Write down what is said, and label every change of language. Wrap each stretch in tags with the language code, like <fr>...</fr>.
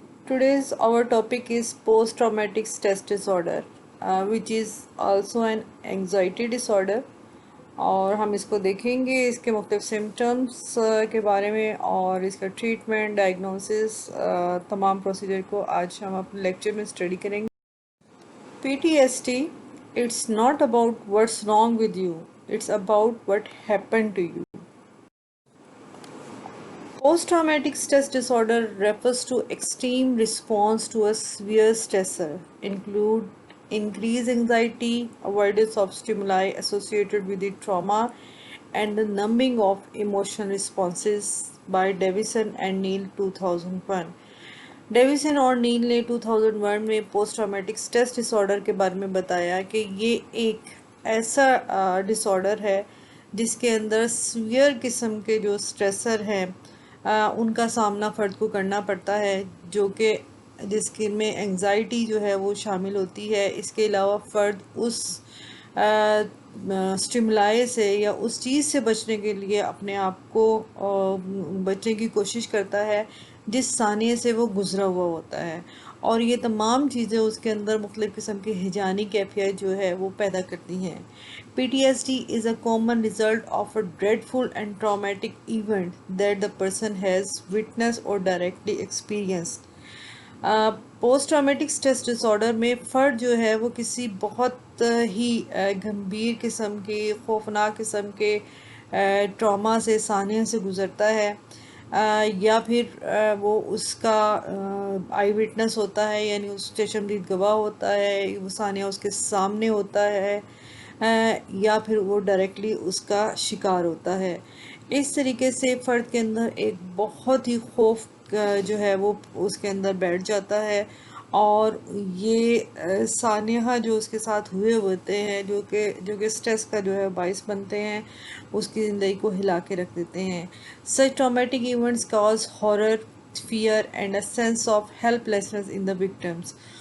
<en>Today's our topic is post-traumatic stress disorder, which is also an anxiety disorder.</en> <ur>اور ہم اس کو دیکھیں گے، اس کے مختلف سمٹمس کے بارے میں اور اس کا ٹریٹمنٹ، ڈائگنوسس، تمام پروسیجر کو آج ہم اپنے لیکچر میں اسٹڈی کریں گے.</ur> <en>PTSD, it's not about what's wrong with you, it's about what happened to you. Post-traumatic stress disorder refers to extreme response to a severe stressor, include increased anxiety, avoidance of stimuli associated with the trauma, and the numbing of emotional responses by Davison and Neal 2001.</en> <ur>ڈیویسن اور نیل نے 2001 میں post traumatic stress dis order کے بارے میں بتایا کہ یہ ایک ایسا ڈس آرڈر ہے جس کے اندر سویئر قسم کے جو اسٹریسر ہیں ان کا سامنا فرد کو کرنا پڑتا ہے، جو کہ جس کے میں انگزائٹی جو ہے وہ شامل ہوتی ہے. اس کے علاوہ فرد اس اسٹیمولائی سے یا اس چیز سے بچنے کے لیے اپنے آپ کو بچنے کی کوشش کرتا ہے جس ثانیے سے وہ گزرا ہوا ہوتا ہے، اور یہ تمام چیزیں اس کے اندر مختلف قسم کی ہیجانی کیفیت جو ہے وہ پیدا کرتی ہیں.</ur> <en>PTSD is a common result of a dreadful and traumatic event that the person has witnessed or directly experienced.</en> <ur>Post traumatic stress dis order میں فرد جو ہے وہ کسی بہت ہی گمبھیر قسم کے، خوفناک قسم کے ٹراما سے، ثانیہ سے گزرتا ہے، یا پھر وہ اس کا آئی وٹنس ہوتا ہے، یعنی اس چشمدید گواہ ہوتا ہے، وہ ثانیہ اس کے سامنے ہوتا ہے، یا پھر وہ ڈائریکٹلی اس کا شکار ہوتا ہے. اس طریقے سے فرد کے اندر ایک بہت ہی خوف جو ہے وہ اس کے اندر بیٹھ جاتا ہے، اور یہ سانحہ جو اس کے ساتھ ہوئے ہوتے ہیں جو کہ سٹریس کا جو ہے باعث بنتے ہیں، اس کی زندگی کو ہلا کے رکھ دیتے ہیں.</ur> <en>Such traumatic events cause horror, fear and a sense of helplessness in the victims.</en>